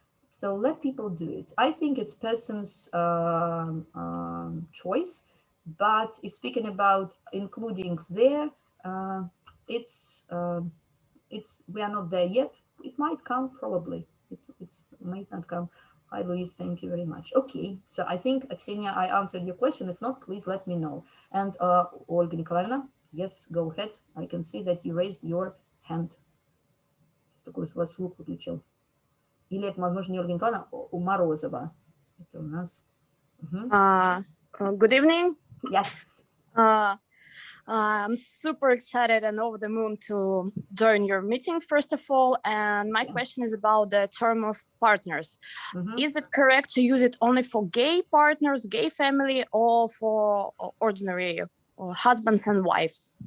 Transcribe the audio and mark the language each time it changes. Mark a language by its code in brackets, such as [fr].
[en] So let people do it. I think it's person's choice, but if speaking about including there, uh, it's we are not there yet. It might come probably. It might not come. Hi, Louise. Thank you very much. Okay, so I think Ksenia, I answered your question. If not, please let me know. And Olga Nikolaevna, yes, go ahead. I can see that you raised your hand. [ru] Такой у вас звук выключил. Или это, возможно, не Ольга Николаевна, у Морозова. Это у нас. [en] Good evening. Yes. I'm super excited and over the moon to join your meeting, first of all. And my question is about the term of partners. Is it correct to use it only for gay partners, gay family, or for ordinary husbands and wives?